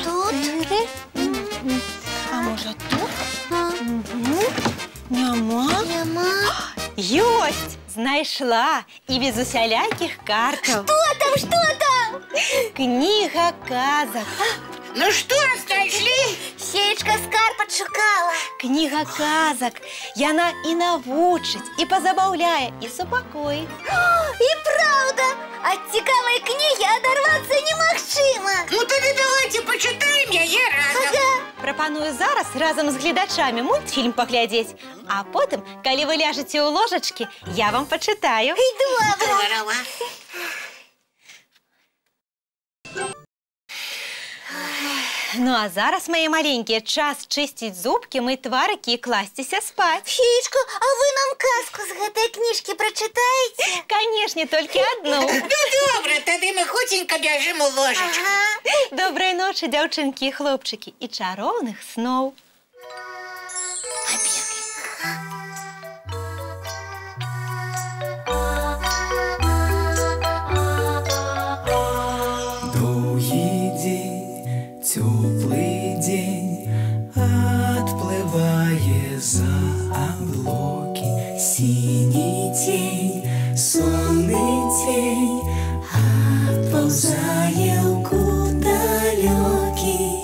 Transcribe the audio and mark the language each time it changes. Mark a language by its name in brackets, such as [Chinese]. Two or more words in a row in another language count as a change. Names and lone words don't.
[Belarusian] 4. А можа, тут? Няма? Няма. Ёсць! Знайшла! І без усялякіх картаў. [Russian] Что там? [Belarusian] Кніга казак. [Russian] Ну что, нашли? [Belarusian] Феечка скарб адшукала. Кніга казак. Яна і навучыць, і пазабаўляе, і супакоіць. І правда, ад цікавай кнігі адарвацца немагчыма. [Russian] Ну тогда давайте почитаем [Belarusian] яе разом. Прапаную зараз разам з гледачамі мультфільм паглядзець, а потым, калі вы ляжаце ў ложачкі, я вам пачытаю. І добра. [Russian] Здорово. [Belarusian] Ну а зараз, мае маленькія, час чысціць зубкі, мыць тварыкі і класціся спаць. Феечка, а вы нам казку з гэтай кніжкі прачытаеце? Канешне, толькі адну. Ну добре, тады мы хутенька бяжым у ложечку. Добрай ночы, дзяўчынкі і хлопчыкі, і чароўных сноў. [Russian] Теплый день отплывая за облаки, синий тень, сонный тень отползая в далекий.